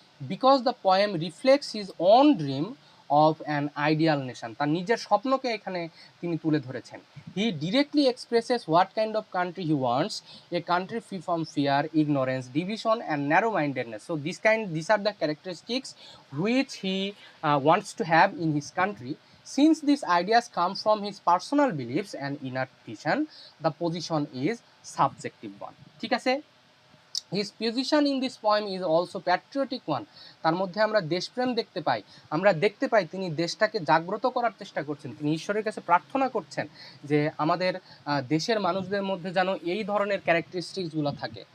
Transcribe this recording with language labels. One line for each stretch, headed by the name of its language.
English: Because the poem reflects his own dream of an ideal nation.
Bangla: তার নিজের স্বপ্নকে এখানে তিনি তুলে ধরেছেন।
English: He directly expresses what kind of country he wants, a country free from fear, ignorance, division and narrow mindedness. So this are the characteristics which he wants to have in his country. Since these ideas come from his personal beliefs and inner vision, the position is subjective one.
Bangla: ঠিক আছে,
English: his position in this poem is also patriotic one.
Bangla: তার মধ্যে আমরা দেশপ্রেম দেখতে পাই। আমরা দেখতে পাই তিনি দেশটাকে জাগ্রত করার চেষ্টা করছেন, তিনি ঈশ্বরের কাছে প্রার্থনা করছেন যে আমাদের দেশের মানুষদের মধ্যে যেন এই ধরনের ক্যারেক্টারিস্টিক্সগুলো থাকে।